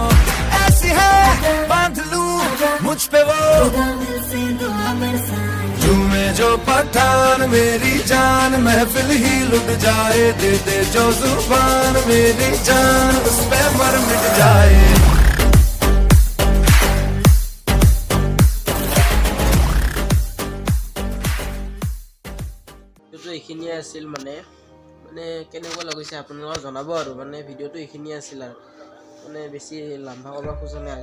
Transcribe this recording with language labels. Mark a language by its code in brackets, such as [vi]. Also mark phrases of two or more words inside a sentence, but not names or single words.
[hi] ऐसी है बांध लूं मुझ पे वो झूमे जो पठान मेरी जान, महफिल ही लुट जाए, दे दे जो जुबान मेरी जान, उस पे मर मिट जाए। [as] এইখিনিয়ে আছিল মানে কেনেকুৱা লাগিছে আপোনালোকে জনাব আৰু মানে ভিডিঅ'টো এইখিনিয়ে আছিল আৰু মানে বেছি লাম্বা কৰিব খোজা নাই।